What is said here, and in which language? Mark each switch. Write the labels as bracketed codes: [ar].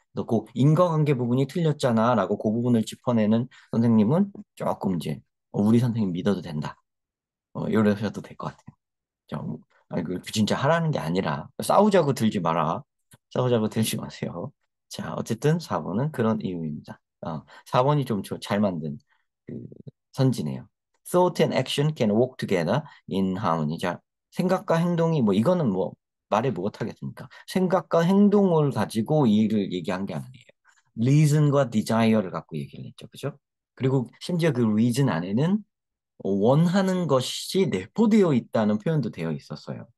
[ko] 그 인과관계 부분이 틀렸잖아라고 그 부분을 짚어내는 선생님은 조금 이제 우리 선생님 믿어도 된다. 이러셔도 될 것 같아요. 아니, 그 진짜 하라는 게 아니라 싸우자고 들지 마라. 싸우자고 들지 마세요. 자, 어쨌든 4번은 그런 이유입니다. 4번이 좀 잘 만든 그 선지네요. [en] Thought and action can walk together in harmony. [ko] 자, 생각과 행동이 뭐 이거는 뭐 말해 못하겠습니까? 생각과 행동을 가지고 이 일을 얘기한 게 아니에요. reason과 desire를 갖고 얘기를 했죠. 그죠? 그리고 심지어 그 reason 안에는 원하는 것이 내포되어 있다는 표현도 되어 있었어요.